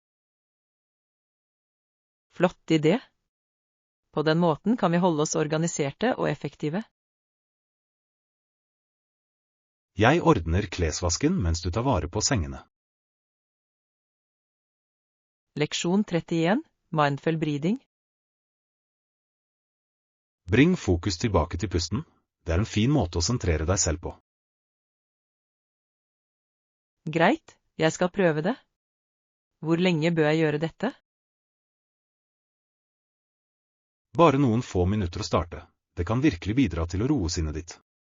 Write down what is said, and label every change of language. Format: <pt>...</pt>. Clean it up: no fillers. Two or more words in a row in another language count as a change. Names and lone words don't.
<no>Flott idé. På den måten kan vi holde oss organiserte og effektive. Jeg ordner klesvasken mens du tar vare på sengene. Leksjon 31,</no> <en>mindful breathing.</en> <no>Bring fokus tilbake til pusten. Det er en fin måte å sentrere deg selv på. Greit, jeg skal prøve det. Hvor lenge bør jeg gjøre dette? Bare noen få minutter å starte. Det kan virkelig bidra til å roe sinnet ditt.</no>